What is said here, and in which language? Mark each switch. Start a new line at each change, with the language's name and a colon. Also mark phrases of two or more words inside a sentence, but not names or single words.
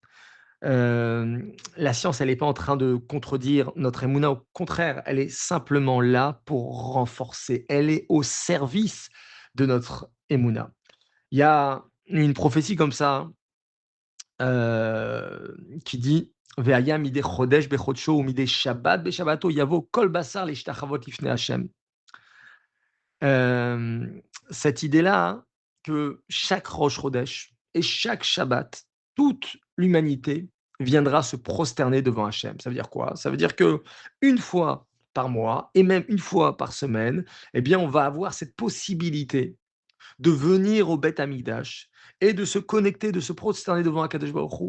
French: La science, elle n'est pas en train de contredire notre Emouna, au contraire, elle est simplement là pour renforcer. Elle est au service de notre Emouna. Il y a une prophétie comme ça, qui dit:
Hebrew: «והיה מדי חודש בחודשו ומדי שבת בשבתו יבוא כל בשר להשתחוות לפני השם».
French: Cette idée-là, hein, que chaque Rosh Chodesh et chaque Shabbat, toute l'humanité viendra se prosterner devant Hachem. Ça veut dire quoi? Ça veut dire que une fois par mois et même une fois par semaine, eh bien, on va avoir cette possibilité de venir au Beth Amikdash et de se connecter, de se prosterner devant Akadosh Baruch Hu.